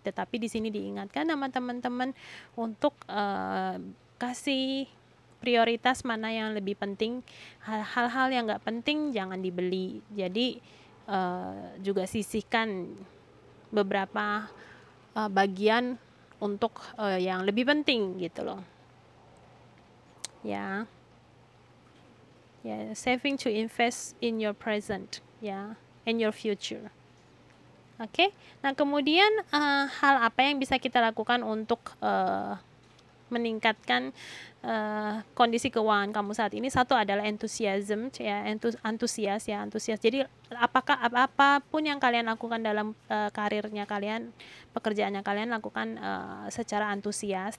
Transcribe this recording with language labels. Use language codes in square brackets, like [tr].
[id] Tetapi di sini diingatkan sama teman-teman untuk kasih prioritas mana yang lebih penting. Hal-hal yang nggak penting jangan dibeli. Jadi juga sisihkan beberapa bagian untuk yang lebih penting gitu loh. Ya. [en] Saving to invest in your present, ya, and your future. [id] Oke. Nah, kemudian hal apa yang bisa kita lakukan untuk meningkatkan kondisi keuangan kamu saat ini? Satu adalah enthusiasm, ya, antusias. Jadi apapun yang kalian lakukan dalam karirnya kalian, pekerjaannya kalian, lakukan secara antusias.